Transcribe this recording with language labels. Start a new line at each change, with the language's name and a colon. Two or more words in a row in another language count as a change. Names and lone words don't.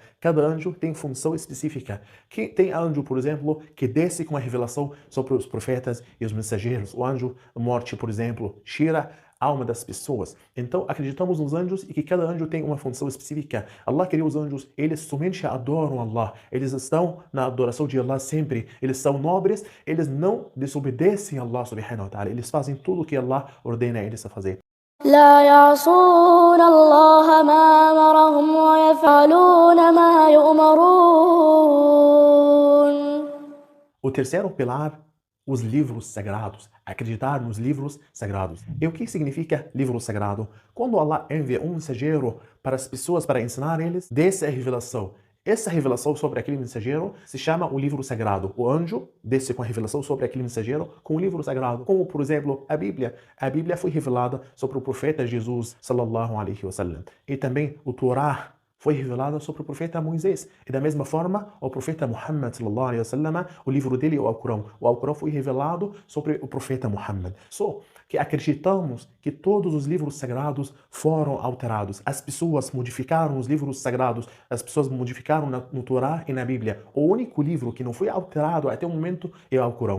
Portuguese: Cada anjo tem função específica. Que tem anjo, por exemplo, que desce com a revelação sobre os profetas e os mensageiros. O anjo morte, por exemplo, tira a alma das pessoas. Então, acreditamos nos anjos e que cada anjo tem uma função específica. Allah criou os anjos, eles somente adoram Allah. Eles estão na adoração de Allah sempre. Eles são nobres, eles não desobedecem a
Arabic: الله سبحانه وتعالى.
Portuguese: Eles fazem tudo o que Allah ordena eles a fazer.
Arabic: لا يعصون الله ما أمرهم ويفعلون ما يؤمرون.
Portuguese: O terceiro pilar, os livros sagrados. Acreditar nos livros sagrados. E o que significa livro sagrado? Quando Allah envia um mensageiro para as pessoas para ensinar eles, desce a revelação. Essa revelação sobre aquele mensageiro se chama o livro sagrado. O anjo desce com a revelação sobre aquele mensageiro com o livro sagrado. Como, por exemplo, a Bíblia. A Bíblia foi revelada sobre o profeta Jesus,
Arabic: صلى الله عليه وسلم.
Portuguese: E também o Torá foi revelada sobre o profeta Moisés. E da mesma forma, o profeta Muhammad,
Arabic: صلى الله عليه وسلم,
Portuguese: o livro dele é o Alcorão. O Alcorão foi revelado sobre o profeta Muhammad. Só que acreditamos que todos os livros sagrados foram alterados. As pessoas modificaram os livros sagrados. As pessoas modificaram no Torá e na Bíblia. O único livro que não foi alterado até o momento é o Alcorão.